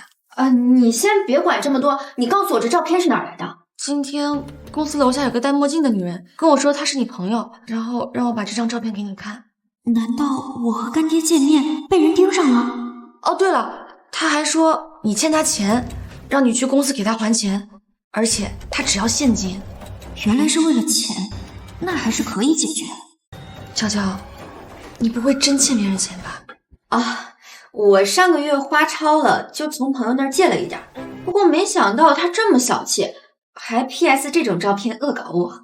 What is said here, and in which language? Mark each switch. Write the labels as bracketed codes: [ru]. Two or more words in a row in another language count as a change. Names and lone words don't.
[zh] 你先別管這麼多，你告訴我這照片是哪兒來的？今天公司樓下有個戴墨鏡的女人跟我說她是你朋友，然後讓我把這張照片給你看。難道我和乾爹見面被人盯上了？哦，對了，他還說你欠他錢，讓你去公司給他還錢，而且他只要現金。原來是為了錢，那還是可以解決。嬌嬌，你不會真欠別人錢吧？啊，我上個月花超了，就從朋友那兒借了一點，不過沒想到他這麼小氣，還 PS 這種照片惡搞我。